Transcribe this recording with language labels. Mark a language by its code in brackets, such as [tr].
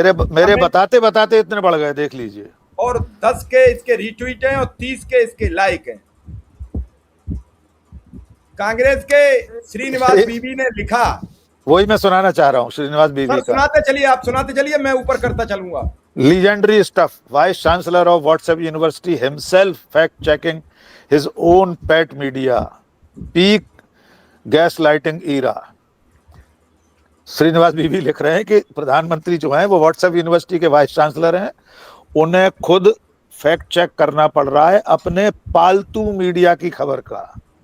[hi] मेरे बताते बताते इतने बढ़ गए, देख लीजिए. और 10 के इसके रीट्वीट हैं और 30 के इसके लाइक हैं. कांग्रेस के श्रीनिवास बीबी ने लिखा, वही मैं सुनाना चाह रहा हूं श्रीनिवास बीबी का. सुनाते चलिए, आप सुनाते चलिए, मैं ऊपर करता चलूंगा. [en] Legendary stuff. Vice Chancellor of WhatsApp University himself fact-checking his own pet media. Peak gaslighting era. [hi] Srinivas बीबी लिख रहे हैं कि प्रधानमंत्री जो हैं वो व्हाट्सएप यूनिवर्सिटी के वाइस चांसलर हैं. उन्हें खुद फैक्ट चेक करना पड़ रहा है अपने पालतू मीडिया की खबर का.